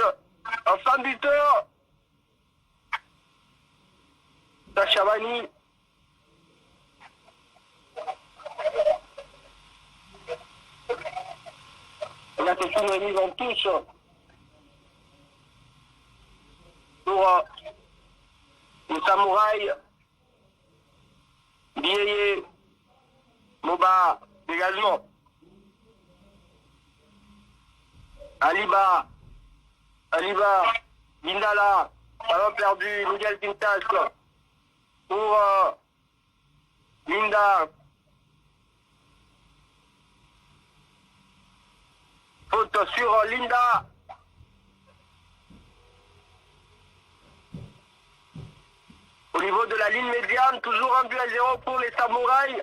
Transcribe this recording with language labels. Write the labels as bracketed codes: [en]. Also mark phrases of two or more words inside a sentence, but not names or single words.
[fr] En fin de buteur, Issa Chabani. Là, c'est une remise en touche pour le Samouraï. Bieye, Moba, dégagement. Aliba, Bindala, ballon perdu, Miguel Pintas pour Linda. Faute sur Linda. Au niveau de la ligne médiane, toujours 1-0 pour les Samouraïs.